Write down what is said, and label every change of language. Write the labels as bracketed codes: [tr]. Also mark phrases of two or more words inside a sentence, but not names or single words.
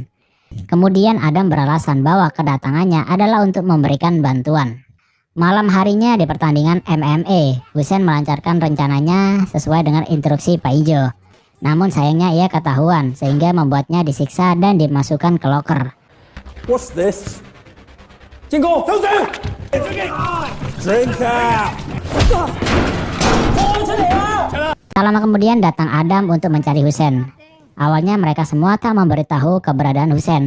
[id] Kemudian Adam beralasan bahwa kedatangannya adalah untuk memberikan bantuan. Malam harinya di pertandingan MMA, Husain melancarkan rencananya sesuai dengan instruksi Pak Ijo. Namun sayangnya ia ketahuan sehingga membuatnya disiksa dan dimasukkan ke loker. [en] What's this? [zh] 进攻，走水 ， [en] Drink out. [id] Tak lama kemudian datang Adam untuk mencari Husain. Awalnya mereka semua tak memberitahu keberadaan Husain.